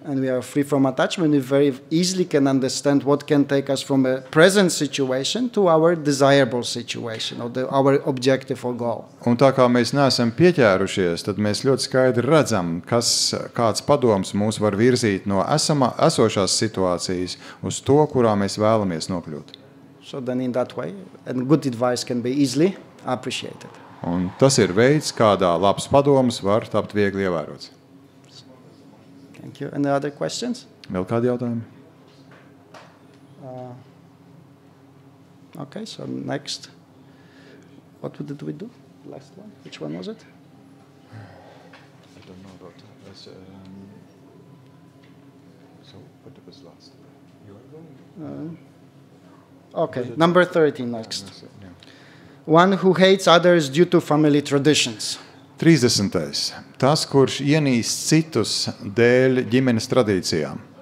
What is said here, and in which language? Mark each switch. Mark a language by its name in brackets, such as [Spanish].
[English] and we are free from attachment, we very easily can understand what can take us from a present situation to our desirable situation, or our objective or goal. [Latvian] Un tā kā mēs neesam pieķērušies, tad mēs ļoti skaidri redzam, kāds padoms mūs var virzīt no esošās situācijas uz to, kurā mēs vēlamies nokļūt. [English] So then in that way, and good advice can be easily appreciated. [Latvian] Un tas ir veids, kādā labs padoms var tapt viegli ievērots. [English] Thank you. Any other questions? [Latvian] Vēl kādi jautājumi? [English] Okay, so next. What did we do? Last one? Which one was it? I don't know about that. So, what was last? You are going? Okay, number 13 next. One who hates others due to family traditions. 30. [Latvian] Tas, kurš ienīst citus dēļ ģimenes tradīcijām.